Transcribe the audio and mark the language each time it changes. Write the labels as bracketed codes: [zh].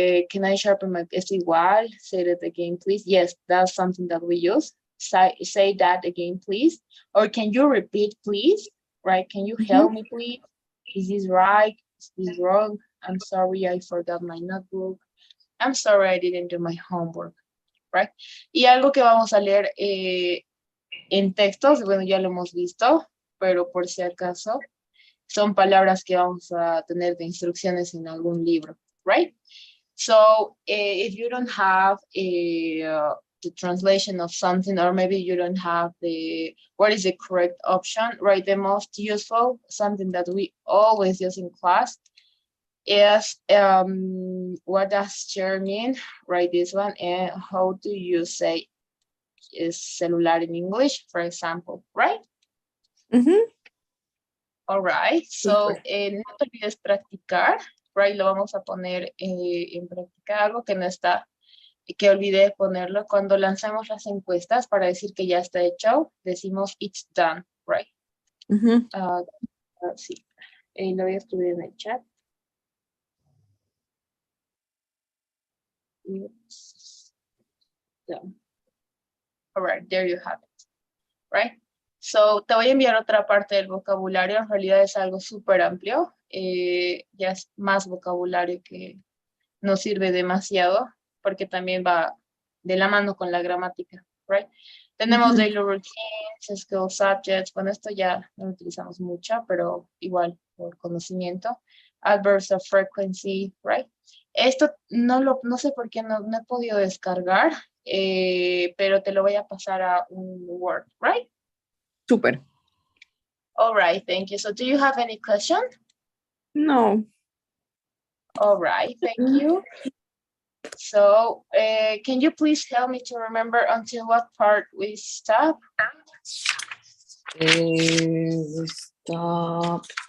[en] Can I sharpen my, [es] esto igual, [en] say that again, please. Yes, that's something that we use. Say that again, please. Or can you repeat, please? Right? Can you Ujú. help me, please? Is this right? Is this wrong? I'm sorry, I forgot my notebook. I'm sorry, I didn't do my homework. Right? [es] Y algo que vamos a leer en textos, bueno, ya lo hemos visto, pero por si acaso, son palabras que vamos a tener de instrucciones en algún libro, right? [en] So if you don't have the translation of something, or maybe you don't have what is the correct option, right? The most useful, something that we always use in class is what does chair mean, right? This one, and how do you say is celular in English, for example, right? Ujú. All right, so [es] Súper. no te olvides practicar, right? Lo vamos a poner en práctica, algo que no está, que olvidé ponerlo. Cuando lanzamos las encuestas para decir que ya está hecho, decimos [en] it's done, [es] right? Ujú. Sí, lo voy a escribir en el chat. [en] It's done. All right, there you have it, right? [es] So, te voy a enviar otra parte del vocabulario, en realidad es algo súper amplio, ya es más vocabulario que no sirve demasiado, porque también va de la mano con la gramática, right? Tenemos [en] daily routines, skill subjects, [es] bueno, esto ya no lo utilizamos mucho, pero igual por conocimiento. [en] Adverbs of frequency, right? [es] Esto no sé por qué no he podido descargar, pero te lo voy a pasar a un Word, right? [en] Super. All right, thank you. So do you have any question? No. All right, thank you. So can you please help me to remember until what part we stop? We stop.